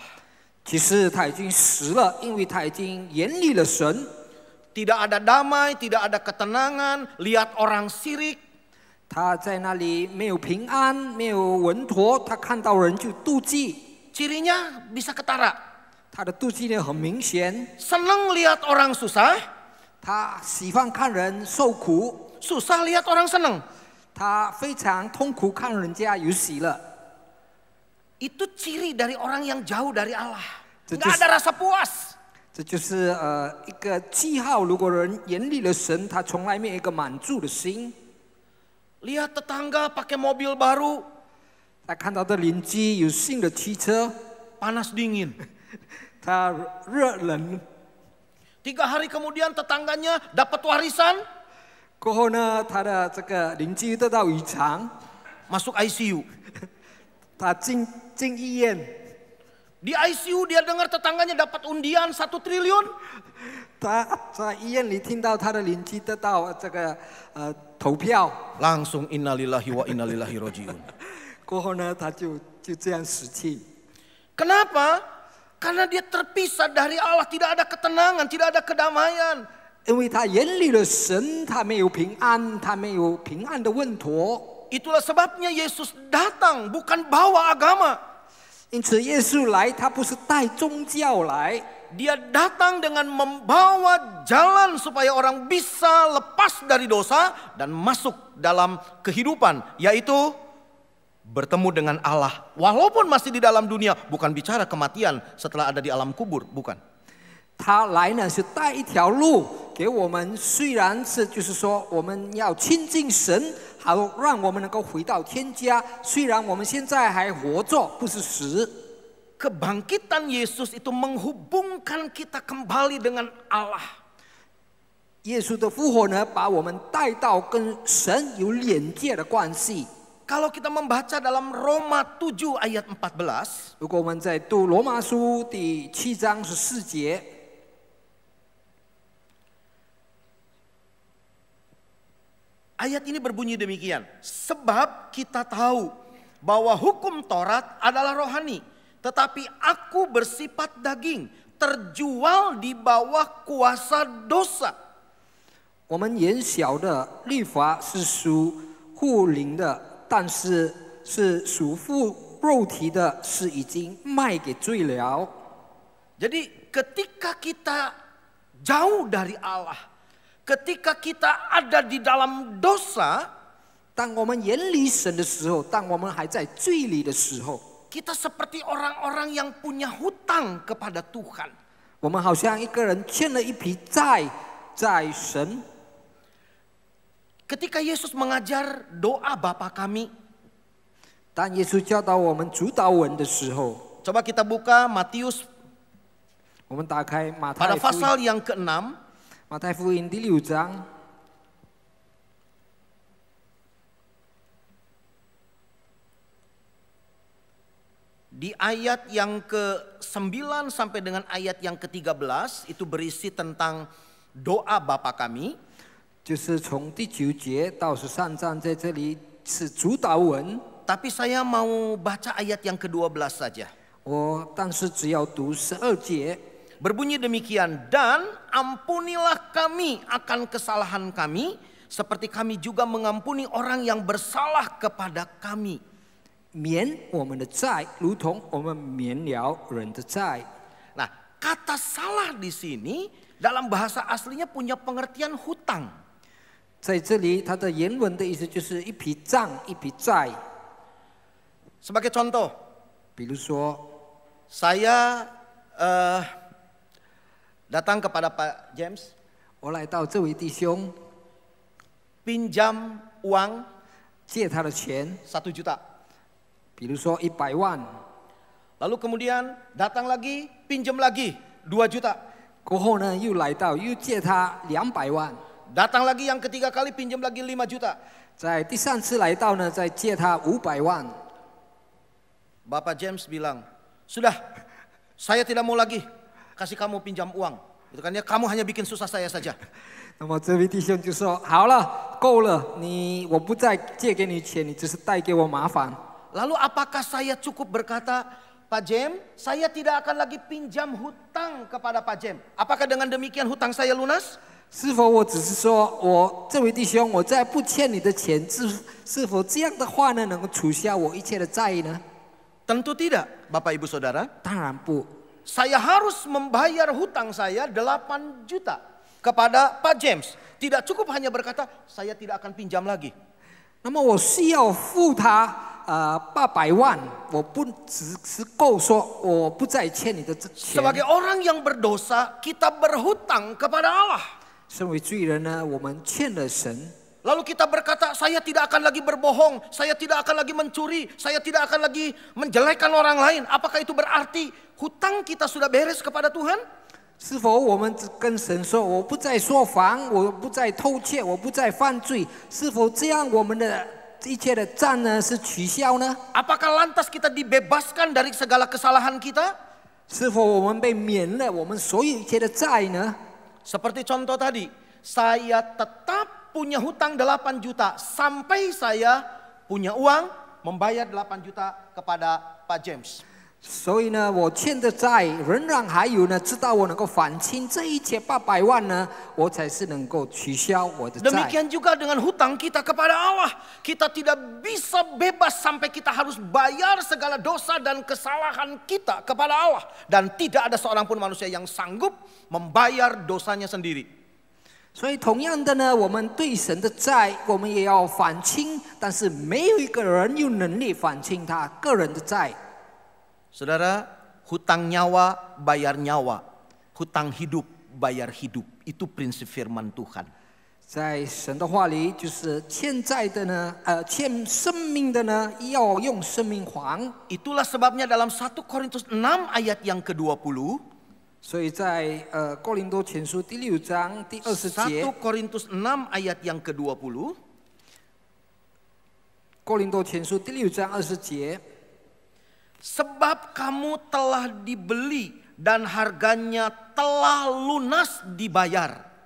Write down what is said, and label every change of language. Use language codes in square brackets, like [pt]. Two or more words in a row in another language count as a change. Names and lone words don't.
[zh] 其实他已经死了，因为他已经远离了神。 [id] Tidak ada damai, tidak ada ketenangan, lihat orang sirik. [zh] 他在那里没有平安，没有稳妥，他看到人就妒忌， [id] Cirinya bisa ketara. [zh] 他的妒忌呢很明显。 [id] Senang lihat orang susah, [zh] 他喜欢看人受苦， [id] susah lihat orang senang. [zh] 他非常痛苦看人家有喜乐。 [id] Itu ciri dari orang yang jauh dari Allah. Itu Nggak ada rasa puas. [zh] 这就是一个记号。如果人远离了神，他从来没有一个满足的心。 [id] Lihat tetangga pakai mobil baru, [zh] 他看到的邻居有新的汽车， [id] panas dingin. [zh] 他热冷。 [id] 3 hari kemudian tetangganya dapat warisan, [zh] 过后呢，他的这个邻居得到遗产， [id] masuk ICU. [zh] 他进医院。 [id] Di ICU dia dengar tetangganya dapat undian 1 triliun. [zh] 他在医院里听到他的邻居得到这个投票， [id] Langsung [ar] إنا لله وإنا لله راجعون. [zh] 过后呢，他就这样死去。 [id] Kenapa? Karena dia terpisah dari Allah, tidak ada ketenangan, tidak ada kedamaian. [zh] 因为他远离了神，他没有平安，他没有平安的稳妥。 [id] Itulah sebabnya Yesus datang, bukan bawa agama. [zh] 因此，耶稣来，他不是带宗教来， [id] Dia datang dengan membawa jalan supaya orang bisa lepas dari dosa dan masuk dalam kehidupan, yaitu bertemu dengan Allah. Walaupun masih di dalam dunia, bukan bicara kematian setelah ada di alam kubur, bukan. [zh] 他来呢是带一条路给我们，虽然是就是说我们要亲近神，好让我们能够回到天家。虽然我们现在还活着，不是死。 [id] Kebangkitan Yesus itu menghubungkan kita kembali dengan Allah. [zh] 耶稣的复活呢，把我们带到跟神有连接的关系。 [id] Kalau kita membaca dalam Roma 7 ayat 14, [zh] 如果我们在读罗马书第7章14节， [id] ayat ini berbunyi demikian. Sebab kita tahu bahwa hukum Taurat adalah rohani, tetapi aku bersifat daging, terjual di bawah kuasa dosa. [zh] 我们原晓得律法是属乎灵的，但是属乎肉体的，是已经卖给罪了。 [id] Jadi ketika kita jauh dari Allah, ketika kita ada di dalam dosa, [zh] 当我们远离神的时候，当我们还在罪里的时候， [id] kita seperti orang-orang yang punya hutang kepada Tuhan. [zh] 我们好像一个人欠了一笔债在神。 [id] Ketika Yesus mengajar doa Bapa kami, [zh] 当耶稣教导我们主祷文的时候， [id] coba kita buka Matius [zh] 我们打开马 [id] pada [zh] 太福音， [id] pasal yang ke-6. [zh] 马太福音第6章， [id] Di ayat yang ke-9 sampai dengan ayat yang ke-13 itu berisi tentang doa Bapa kami. [zh] 就是从第9节到13章，在这里是主祷文。 [id] Tapi saya mau baca ayat yang ke-12 saja. [zh] 但是只要读12节， [id] Berbunyi demikian, dan ampunilah kami akan kesalahan kami, seperti kami juga mengampuni orang yang bersalah kepada kami. [zh] 免我们的债，如同我们免了人的债。 [id] Nah, kata salah di sini dalam bahasa aslinya punya pengertian hutang. [zh] 在这里，它的原文的意思就是一笔账、一笔债。 [id] Sebagai contoh, [zh] 比如说， [id] saya datang kepada Pak James, [zh] 我来到这位弟兄， [id] pinjam uang [zh] 借他的钱， [id] 1 juta. [zh] 比如说100万， [id] Lalu kemudian datang lagi, pinjam lagi 2 juta. [zh] 过后呢又来到又借他200万， [id] Datang lagi yang ketiga kali, pinjam lagi 5 juta. [zh] 在第3次来到呢，再借他500万。 [id] Bapak James bilang, sudah, saya tidak mau lagi kasih kamu pinjam uang. Itu kan ya, kamu hanya bikin susah saya saja. [zh] 那么这位弟兄就说：“好了，够了，我不再借给你钱，你只是带给我麻烦。” [id] Lalu apakah saya cukup berkata, Pak James, saya tidak akan lagi pinjam hutang kepada Pak James. Apakah dengan demikian hutang saya lunas? [zh] 是否我只是说我这位弟兄，我再不欠你的钱，是否这样的话呢，能够取消我一切的债呢？ [id] Tentu tidak, Bapak Ibu Saudara. [zh] 当然不， [id] Saya harus membayar hutang saya 8 juta kepada Pak James. Tidak cukup hanya berkata, saya tidak akan pinjam lagi. [zh] 那么我需要付他800万，我不只是够说我不再欠你的钱。 [id] Sebagai orang yang berdosa, kita berhutang kepada Allah. [zh] 身为罪人呢，我们欠了神。 [id] Lalu kita berkata, saya tidak akan lagi berbohong, saya tidak akan lagi mencuri, saya tidak akan lagi menjelekkan orang lain. Apakah itu berarti hutang kita sudah beres kepada Tuhan? [zh] 是否我们跟神说，我不再说谎，我不再偷窃，我不再犯罪？是否这样我们的一切的债呢是取消呢？ [id] Apakah lantas kita dibebaskan dari segala kesalahan kita? [zh] 是否我们被免了我们所有一切的债呢？ [id] Seperti contoh tadi, saya tetap punya hutang 8 juta sampai saya punya uang membayar 8 juta kepada Pak James. [zh] 所以呢，我欠的债仍然还有呢，直到我能够还清这一切800万呢，我才是能够取消我的债。 [id] Demikian juga dengan hutang kita kepada Allah. Kita tidak bisa bebas sampai kita harus bayar segala dosa dan kesalahan kita kepada Allah. Dan tidak ada seorang pun manusia yang sanggup membayar dosanya sendiri. [zh] 所以同样的呢，我们对神的债，我们也要还清，但是没有一个人有能力还清他个人的债。 [id] Saudara, hutang nyawa bayar nyawa, hutang hidup bayar hidup. Itu prinsip firman Tuhan. [zh] 在神的话里，就是欠债的呢，欠生命的呢，要用生命还。 [id] Itulah sebabnya dalam 1 Korintus 6 ayat yang ke-20. [zh] 所以在哥林多前书第6章第20节， [id] 1 Korintus 6 ayat yang ke-20. [zh] 哥林多前书第6章20节。 [id] Sebab kamu telah dibeli dan harganya telah lunas dibayar.